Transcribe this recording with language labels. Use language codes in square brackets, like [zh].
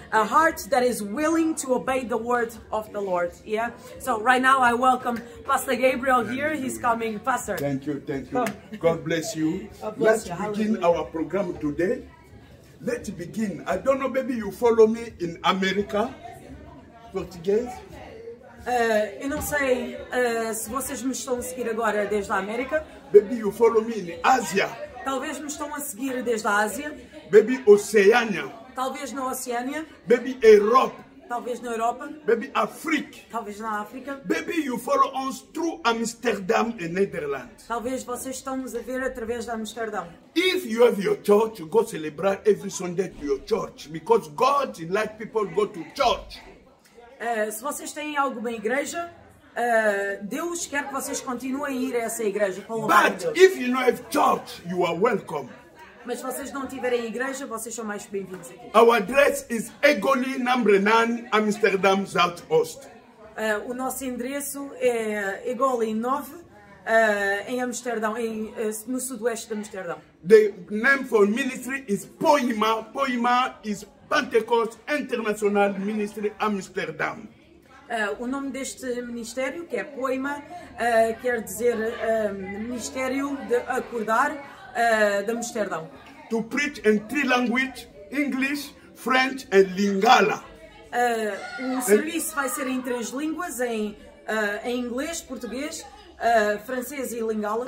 [en] A heart that is willing to obey the word of the Lord. Yeah. So right now I welcome Pastor Gabriel here. He's coming. Pastor. Thank you. Thank you. God bless you. Let's begin our program today. Let's begin. I don't know, maybe you follow me in America. [pt] Português. Eu não sei se vocês me estão a seguir agora desde a América. [en] Maybe you follow me in Asia. [pt] Talvez me estão a seguir desde a Ásia. [en] Maybe Oceania. [pt] Talvez na Oceânia. [en] Maybe Europe. [pt] Talvez na Europa. [en] Maybe Africa. [pt] Talvez na África. [en] Maybe you follow us through Amsterdam and Netherlands. [pt] Talvez vocês estão-nos a ver através de Amsterdão. [en] If you have your church, you go celebrate every Sunday to your church, because God like people go to church. [pt] Se vocês têm alguma igreja, Deus quer que vocês continuem a ir a essa igreja para louvar a Deus. [en] But if you don't have church, you are welcome. [pt] Mas se vocês não tiverem igreja, vocês são mais bem-vindos aqui. [en] Our address is Egoli number 9, Amsterdam Zuidoost. [pt] O nosso endereço é Egoli 9, em Amsterdão, no sudoeste de Amsterdão. [en] The name for ministry is Poima. Poima is Pentecost International Ministry Amsterdam. [pt] O nome deste ministério, que é Poima, quer dizer Ministério de Acordar de Amsterdão. [en] To preach in 3 languages, English, French and Lingala. [pt] O serviço vai ser em 3 línguas, em inglês, português, francês e Lingala.